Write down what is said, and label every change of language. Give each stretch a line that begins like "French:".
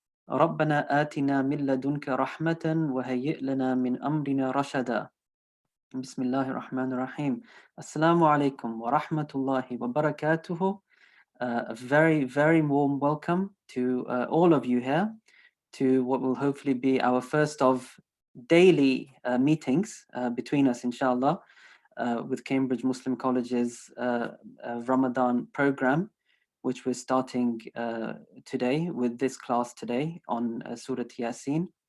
Arabic: ربنا آتنا من لدنك رحمة وهيئ لنا من أمرنا رشدا. بسم الله الرحمن الرحيم. Assalamu alaikum wa rahmatullahi wa barakatuhu.
English: A very, very warm welcome to all of you here to what will hopefully be our first of daily meetings between us, inshallah, with Cambridge Muslim College's Ramadan program, which we're starting today with this class today on Surah Yaseen.